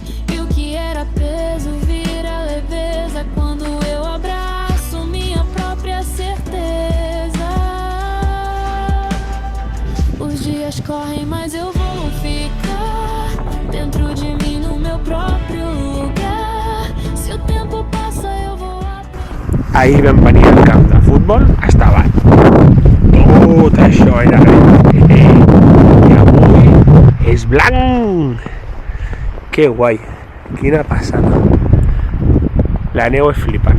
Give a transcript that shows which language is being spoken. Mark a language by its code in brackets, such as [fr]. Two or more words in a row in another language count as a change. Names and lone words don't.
[pt] E o que era peso vira leveza quando eu abraço minha própria certeza. Os dias correm, mas eu vou ficar dentro de mim, no meu próprio lugar. Se o tempo passa, eu vou [ca] Ahir vam venir al camp de futbol a Estabat. Tot això era res. I avui és blanc. Que guai, quina passada. La neu és flipant.